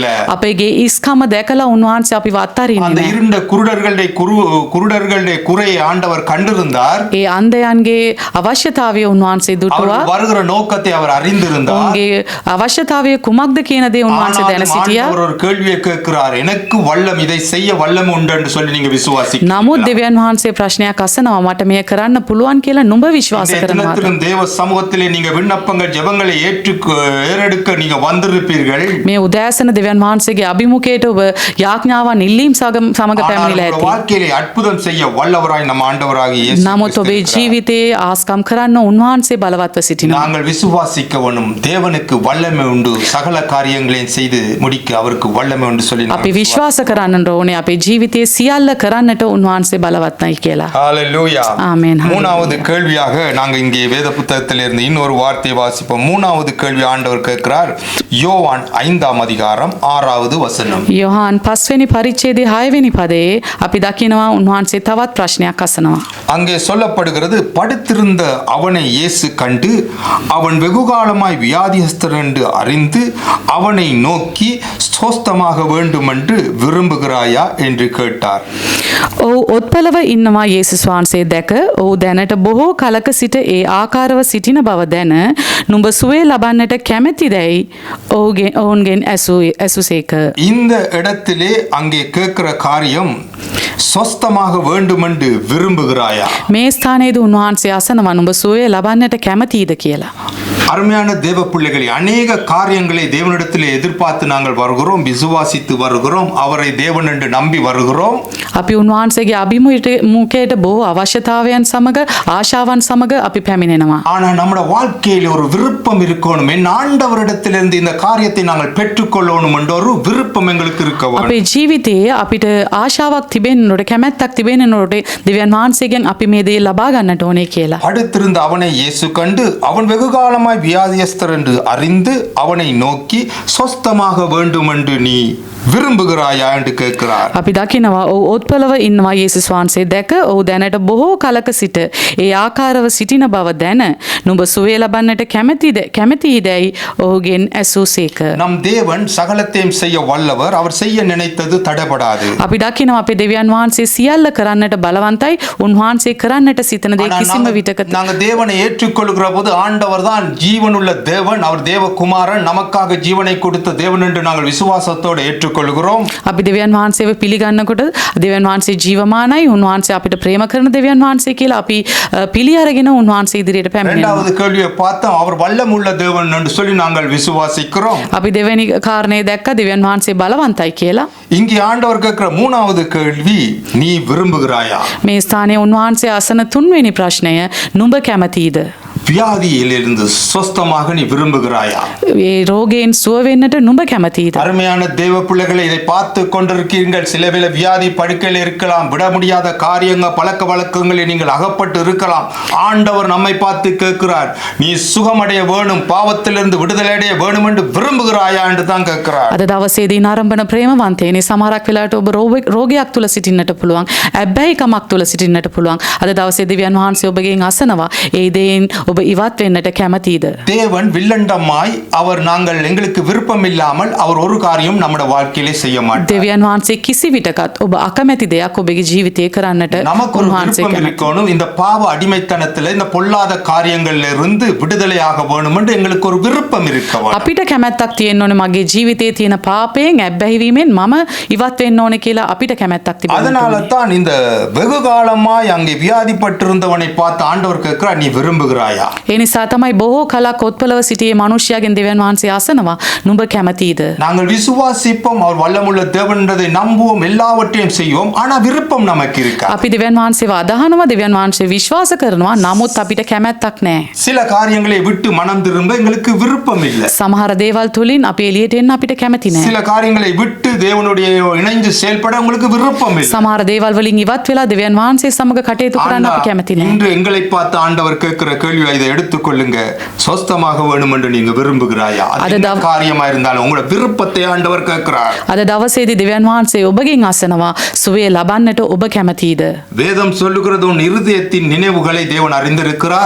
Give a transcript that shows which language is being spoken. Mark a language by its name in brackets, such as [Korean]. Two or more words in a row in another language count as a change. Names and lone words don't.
[Sinhala] අපේගේ ඉස්කම දැකලා උන්වහන්සේ අපිව අත්හරින්නේ [Tamil] அந்த [Sinhala] නැහැ. [Tamil] இருண்ட குருடர்களுடைய குறையை ஆண்டவர் கண்டிருந்தார். [Sinhala] ඒ අන්ධයන්ගේ අවශ්‍යතාවය උන්වහන්සේ දුටුවා. [Tamil] அவர் வருகிற நோக்கத்தை அவர் அறிந்திருந்தார். [Sinhala] ඔවුන්ගේ අවශ්‍යතාවය අවශ්‍යතාවය කුමක්ද කියන දේ උන්වහන්සේ දැන [Tamil] ஆனாலும் [Sinhala] සිටියා. [Tamil] ஆண்டவர் ஒரு கேள்வியை கேட்கிறார், எனக்கு வல்லம், இதை செய்ய வல்லம் உண்டு என்று சொல்லி நீங்க விசுவாசிக்கிறீர்களா? [Sinhala] නමුත් දෙවියන් වහන්සේ ප්‍රශ්නයක් අසනවා, මට මෙය කරන්න පුළුවන් කියලා නුඹ විශ්වාස [Tamil] இந்த [Sinhala] කරනවාද? [Tamil] தினத்திலும் தேவ சமூகத்திலே நீங்க விண்ணப்பங்கள் ஜெபங்களை ஏறெடுக்க நீங்க வந்திருப்பீர்கள். [Sinhala] මේ උදෑසන දෙවියන් වහන්සේගේ අභිමුඛයට ඔබ යාඥාවන් ඉල්ලීම් සමග [Tamil] ஆனால் [Sinhala] පැමිණිලා [Tamil] உங்கள் [Sinhala] ඇති. [Tamil] வாழ்க்கையிலே அற்புதம் செய்ய வல்லவராய் நம் ஆண்டவராகிய இயேசு [Sinhala] නමුත් [Tamil] கிறிஸ்து [Sinhala] ඔබේ [Tamil] இருக்கிறார். [Sinhala] ජීවිතයේ ආස්කම් කරන්න උන්වහන්සේ බලවත්ව සිටිනවා. [Tamil] நாங்கள் விசுவாசிக்க வேணும், தேவனுக்கு வல்லமை உண்டு, சகல காரியங்களையும் செய்து முடிக்க அவருக்கு வல்லமை உண்டு சொல்லி நாங்கள் [Sinhala] අපි විශ්වාස කරන්න ඕනේ අපේ ජීවිතයේ සියල්ල කරන්නට උන්වහන්සේ බලවත්නයි කියලා. [Tamil] ஹalleluya. ஆமென். மூணாவது கேள்வியாக நாங்க இங்கே வேத புத்தகத்திலிருந்து இன்னொரு வார்த்தையை வாசிப்போம். மூணாவது கேள்வி ஆண்டவர் கேட்கிறார், யோவான் 5ஆம் அதிகாரம் 6வது வசனம். [Sinhala] යොහාන් 5 වෙනි පරිච්ඡේදයේ 6 වෙනි පදයේ අපි දකිනවා උන්වහන්සේ තවත් ප්‍රශ්නයක් අසනවා. [Tamil] அங்கே சொல்லப்படுகிறது, படுத்திருந்த அவனை இயேசு கண்டு அவன் வெகுகாலமாய் வியாதியஸ்தர் என்று அறிந்து அவனை நோக்கி ஸ்தோஸ்தமாக வேண்டுமென்று விரும்புகிறாயா என்று கேட்டார். [Sinhala] ඔහු ඔත්පලව ඉන්නවා යේසුස් වහන්සේ දැක ඔහු දැනට බොහෝ කලක සිට ඒ ආකාරව සිටින බව දැන නුඹ සුවය ලබන්නට කැමැතිදැයි ඔවුන්ගෙන් ඇසුසේක. [Tamil] இந்த இடத்திலே அங்கே கேட்கிற காரியம், சொஸ்தமாக வேண்டுமென்று விரும்புகிறாயா? [Sinhala] මේ ස්ථානයේදී උන්වහන්සේ අසනවා නුඹ සුවය ලබන්නට කැමැතිද කියලා. [Tamil] அருமையான தேவ பிள்ளைகளே, அநேக காரியங்களை தேவனிடத்திலே எதிர்பார்த்து நாங்கள் வருகிறோம், விசுவாசித்து வருகிறோம், அவரை தேவன் என்று நம்பி வருகிறோம். [Sinhala] අපි උන්වහන්සේගේ අභිමුඛයට බොහෝ අවශ්‍යතාවයන් සමග ආශාවන් සමග අපි පැමිණෙනවා. [Tamil] ஆனா நம்முடைய வாழ்க்கையில் ஒரு விருப்பம் இருக்கணும், என் ஆண்டவரிடத்திலிருந்து இந்த காரியத்தை நாங்கள் பெற்றுக்கொள்ளணும் என்ற ஒரு விருப்பம் எங்களுக்கு இருக்க வேண்டும். [Sinhala] අපේ ජීවිතයේ අපිට ආශාවක් තිබෙන්න ඕනේ, කැමැත්තක් තිබෙන්න ඕනේ දෙවියන් වහන්සේගෙන් අපි මේ දේ ලබා ගන්නට ඕනේ කියලා. [Tamil] அடுத்திருந்த அவனை இயேசு கண்டு அவன் வெகுகாலமாய் வியாதியஸ்தர் என்று அறிந்து அவனை நோக்கி சொஸ்தமாக வேண்டும் என்று நீ விரும்புகிறாயா என்று கேட்கிறார். [Sinhala] අපි දකිනවා ඔහු ඔත්පලව ඉන්නවා යේසුස් වහන්සේ දැක ඔහු දැනට බොහෝ කලක සිට ඒ ආකාරව සිටින බව දැන නුඹ සුවය ලබන්නට කැමැතිදැයි ඔහුගෙන් ඇසූසේක. [Tamil] நம் தேவன் சகலத்தையும் செய்ய வல்லவர், அவர் செய்ய நினைத்தது தடைபடாது. [Sinhala] අපි දකිනවා අපේ දෙවියන් වහන්සේ සියල්ල කරන්නට බලවන්තයි, උන්වහන්සේ කරන්නට සිතන දේ [Tamil] ஆனால் [Sinhala] කිසිම විටක [Tamil] நாங்க தேவனை ஏற்றுக்கொள்கிற போது ஆண்டவர் தான் ஜீவனுள்ள தேவன், அவர் தேவகுமாரன், நமக்காக ஜீவனை கொடுத்த தேவன் என்று நாங்கள் விசுவாசத்தோடு ஏற்றுக்கொள்கிறோம். [Sinhala] අපි දෙවියන් වහන්සේව පිළිගන්නකොට දෙවියන් වහන්සේ ජීවමානයි, උන්වහන්සේ අපිට ප්‍රේම කරන දෙවියන් වහන්සේ කියලා අපි පිළි අරගෙන උන්වහන්සේ ඉදිරියට පැමිණෙනවා. [Tamil] இரண்டாவது கேள்வியை பார்த்தோம், அவர் வல்லமுள்ள தேவன் என்று சொல்லி நாங்கள் விசுவாசிக்கிறோம். [Sinhala] අපි දෙවෙනි කාරණේ දැක්ක දෙවියන් වහන්සේ බලවන්තයි කියලා. [Tamil] இங்கே ஆண்டவர் கேட்கிற மூணாவது கேள்வி, நீ விரும்புகிறாயா? [Sinhala] මේ ස්ථානයේ උන්වහන්සේ අසන තුන්වෙනි ප්‍රශ්නය, නුඹ කැමතිද? [Tamil] வியாதியிலிருந்து சொஸ்தமாக நீ விரும்புகிறாயா? [Sinhala] ඒ රෝගයෙන් සුව වෙන්නට නුඹ කැමතිද? [Tamil] அருமையான தேவ பிள்ளைகளை, இதை பார்த்து கொண்டிருக்கீர்கள். சில வேளை வியாதி படுக்கையில் இருக்கலாம், விட முடியாத காரியங்கள், பழக்க வழக்கங்களில் நீங்கள் அகப்பட்டு இருக்கலாம். ஆண்டவர் நம்மை பார்த்து கேட்கிறார், நீ சுகமடைய வேணும், பாவத்திலிருந்து விடுதலை அடைய வேணும் என்று விரும்புகிறாயா என்று தான் கேட்கிறார். [Sinhala] අද දවසේදී නරඹන ප්‍රේමවන්තයනි, සමහරක් වෙලාවට ඔබ රෝගයක් තුල සිටින්නට පුළුවන්, ඇබ්බැහිකමක් තුල සිටින්නට පුළුවන්. අද දවසේ දෙවියන් වහන්සේ ඔබගෙන් අසනවා, ඒ දේෙන් ඔබ ඉවත් වෙන්නට කැමතිද? [Tamil] தேவன் வில்லண்டமாய் அவர் நாங்கள் எங்களுக்கு விருப்பம் இல்லாமல் அவர் ஒரு காரியம் நம்முடைய வாழ்க்கையிலே செய்ய மாட்டார். [Sinhala] දෙවියන් වහන්සේ කිසි විටකත් ඔබ අකමැති දෙයක් ඔබගේ ජීවිතයේ කරන්නට [Tamil] நமக்கு ஒரு [Sinhala] උන්වහන්සේ [Tamil] விருப்பம் [Sinhala] කැමති. [Tamil] இருக்கணும், இந்த பாவ அடிமைத்தனத்தில் இந்த பொல்லாத காரியங்கள்ல இருந்து விடுதலையாக வேணும் என்று எங்களுக்கு ஒரு விருப்பம் இருக்க வேண்டும். [Sinhala] අපිට කැමැත්තක් තියෙන්න ඕනේ මගේ ජීවිතයේ තියෙන පාපයෙන් ඇබ්බැහිවීමෙන් මම ඉවත් වෙන්න ඕනේ කියලා අපිට කැමැත්තක් තිබෙන්න [Tamil] அதனால [Sinhala] ඕනේ. [Tamil] தான் இந்த வெகு காலமாய் அங்கே வியாதிப்பட்டிருந்தவனை பார்த்து ஆண்டவர் கேட்கிறார், நீ விரும்புகிறாயா? [Sinhala] ඒ නිසා තමයි බොහෝ කලක් ඔත්පලව සිටියේ මිනිසයාගෙන් දෙවියන් වහන්සේ අසනවා, නුඹ කැමතිද? [Tamil] நாங்கள் விசுவாசிப்போம், அவர் வல்லமுள்ள தேவன் என்றதை நம்புவோம், எல்லாவற்றையும் செய்வோம், ஆனா விருப்பம் நமக்கு இருக்கா? [Sinhala] අපි දෙවියන් වහන්සේව අදහනවා, දෙවියන් වහන්සේ විශ්වාස කරනවා, නමුත් අපිට කැමැත්තක් නැහැ. [Tamil] சில காரியங்களை விட்டு மனம் திரும்ப எங்களுக்கு விருப்பம் இல்லை. [Sinhala] සමහර දේවල් තුලින් අපි එළියට එන්න අපිට කැමති නැහැ. [Tamil] சில காரியங்களை விட்டு தேவனுடைய இணைந்து செயல்பட உங்களுக்கு விருப்பம் இல்லை. [Sinhala] සමහර දේවල් වලින් ඉවත් වෙලා දෙවියන් වහන්සේ සමග කටයුතු කරන්න අපි කැමති නැහැ. [Tamil] இன்று எங்களை பார்த்து ஆண்டவர் கேட்கிற கேள்வி, இதை எடுத்துக்கொள்ளுங்க, சொஸ்தமாக வேணும் என்று நீங்க விரும்புகிறாயா? அது என்ன காரியமா இருந்தாலும் உங்களோட விருப்பத்தை ஆண்டவர் கேட்கிறார். [Sinhala] අද දවසේදී දෙවියන් වහන්සේ ඔබගෙන් අසනවා, සුවය ලබන්නට ඔබ කැමතිද? [Tamil] வேதம் சொல்லுகிறது, உன் இருதயத்தின் நினைவுகளை தேவன் அறிந்திருக்கிறார்.